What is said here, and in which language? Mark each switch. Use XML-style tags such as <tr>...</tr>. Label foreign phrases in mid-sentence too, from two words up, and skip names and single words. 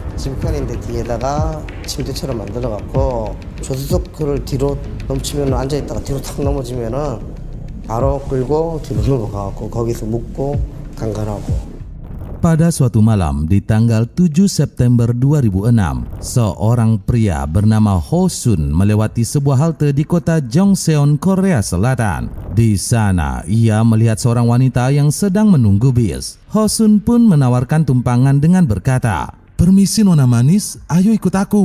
<ko>지브편인데 뒤에다가 침대처럼 만들어갖고 조수석을 뒤로 넘치면 앉아있다가 뒤로 탁 넘어지면은 바로 끌고 뒤로 넘어가갖고 거기서 묵고 강간하고.</ko> <id>Pada suatu malam di tanggal 7 September 2006, seorang pria bernama Ho Sun melewati sebuah halte di kota Jongseon, Korea Selatan. Di sana, ia melihat seorang wanita yang sedang menunggu bis. Ho Sun pun menawarkan tumpangan dengan berkata, "Permisi nona manis, ayo ikut aku.</id>